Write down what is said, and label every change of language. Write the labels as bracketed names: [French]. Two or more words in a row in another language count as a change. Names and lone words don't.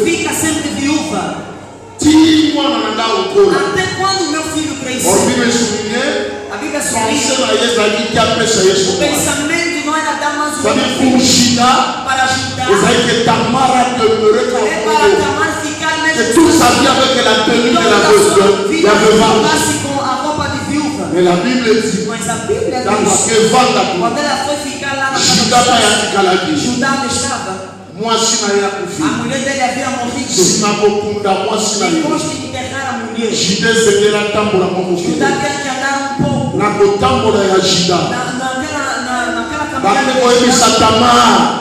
[Portuguese] Fica sempre viúva. Até quando meu filho crescer? A Bíblia sublinha. O pensamento não era dar mais um filho para Judá. É para Tamar ficar mesmo. [French] Tout ça vient avec la tenue de la veuve. [Portuguese] Com a roupa de viúva. [French] Mais la Bible dit, [Portuguese] mas a Bíblia quando ela foi ficar lá na casa de Judá estava. A mulher dele havia morrido. Depois de enterrar a mulher, Judá quer que andar um pouco naquela caminhada.